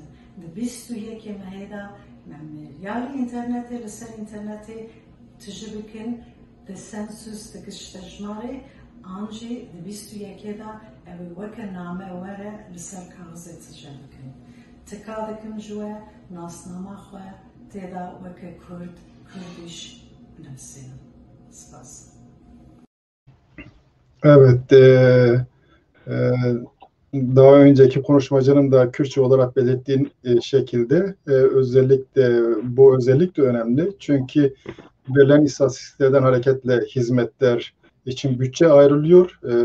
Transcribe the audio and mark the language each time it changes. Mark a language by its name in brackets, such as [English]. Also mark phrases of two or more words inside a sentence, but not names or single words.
[Kurdish] Di 21 mehê de ya li internetê, li ser internetê tijî bikin di sensus di giştejmarê, an jî di 21 de ew ê weke name were li ser kaxizê tije bikin. Tika dikin ji we nasnama xwe têda weke Kurdiş binivîsînin. Spas. [Turkish] Evet, daha önceki konuşmacının da Kürtçe olarak belirttiğin şekilde bu özellikle önemli. Çünkü verilen istatistiklerden hareketle hizmetler için bütçe ayrılıyor.